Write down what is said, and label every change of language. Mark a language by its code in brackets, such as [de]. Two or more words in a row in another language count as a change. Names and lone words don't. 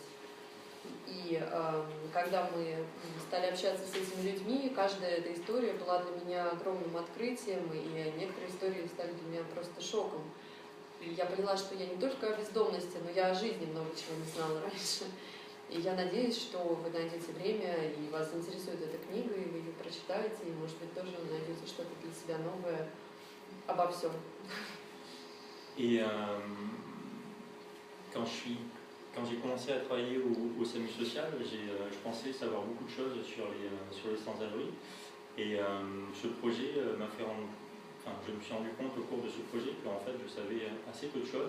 [ru] И когда мы стали общаться с этими людьми, каждая эта история была для меня огромным открытием, и некоторые истории стали для меня просто шоком. И я поняла, что я не только о бездомности, но я о жизни много чего не знала раньше. И я надеюсь, что вы найдете время, и вас заинтересует эта книга, и вы ее прочитаете, и, может быть, тоже найдете что-то для себя новое обо всем. [fr] Et quand j'ai commencé à travailler au SAMU social, je pensais savoir beaucoup de choses sur les sans-abri. Et ce projet m'a fait je me suis rendu compte au cours de ce projet qu'en fait je savais assez peu de choses.